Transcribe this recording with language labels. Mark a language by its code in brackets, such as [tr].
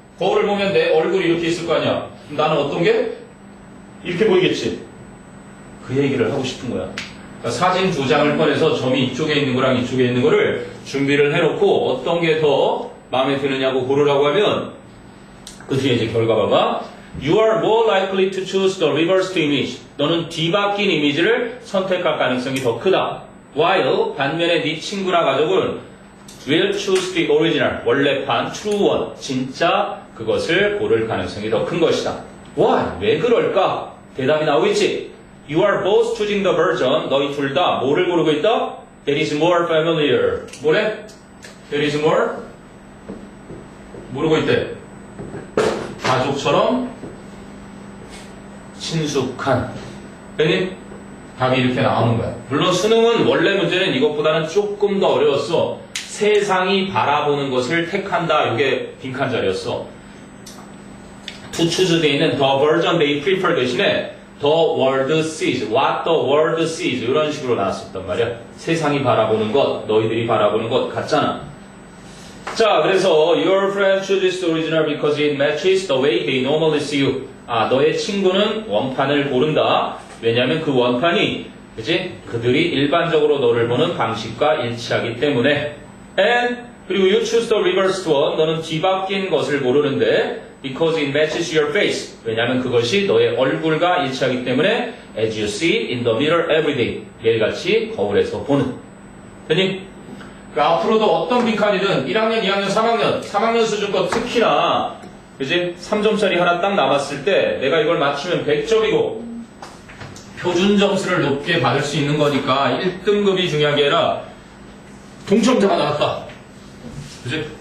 [ko] 거울을 보면 내 얼굴이 이렇게 있을 거 아니야. 그럼 나는 어떤 게? 이렇게 보이겠지? 그 얘기를 하고 싶은 거야. 그러니까 사진 두 장을 꺼내서 점이 이쪽에 있는 거랑 이쪽에 있는 거를 준비를 해놓고 어떤 게 더 마음에 드느냐고 고르라고 하면 그 뒤에 이제 결과 봐봐. [en] You are more likely to choose the reversed image. [ko] 너는 뒤바뀐 이미지를 선택할 가능성이 더 크다. [en] While [ko] 반면에 네 친구나 가족은 [en] will choose the original. [ko] 원래판 [en] true one. [ko] 진짜 그것을 고를 가능성이 더 큰 것이다. [en] Why? [ko] 왜 그럴까? 대답이 나오겠지. [en] You are both choosing the version. [ko] 너희 둘 다 뭐를 고르고 있다? [en] That is more familiar. [ko] 뭐래? [en] That is more? [ko] 모르고 있대. 가족처럼 친숙한. 그니 답이 이렇게 나오는 거야. 물론 수능은 원래 문제는 이것보다는 조금 더 어려웠어. 세상이 바라보는 것을 택한다. 이게 빈칸 자리였어. [en] To choose [ko] 돼 있는 [en] the version they prefer [ko] 대신에 [en] the world sees, what the world sees [ko] 이런 식으로 나왔었단 말이야. 세상이 바라보는 것, 너희들이 바라보는 것 같잖아. 자, 그래서 [en] your friend chooses the original because it matches the way they normally see you. [ko] 너의 친구는 원판을 고른다. 왜냐하면 그 원판이, 그치? 그들이 일반적으로 너를 보는 방식과 일치하기 때문에. [en] And [ko] 그리고 [en] you choose the reversed one. [ko] 너는 뒤바뀐 것을 고르는데 [en] because it matches your face. [ko] 왜냐하면 그것이 너의 얼굴과 일치하기 때문에 [en] as you see it in the mirror every day. [ko] 매일같이 거울에서 보는. 됐니? 그러니까 앞으로도 어떤 빈칸이든 1학년, 2학년, 3학년 수준 거 특히나 그지? 3점짜리 하나 딱 남았을 때 내가 이걸 맞추면 100점이고 표준 점수를 높게 받을 수 있는 거니까 1등급이 중요한 게 아니라 동점자가 나왔다. 그지?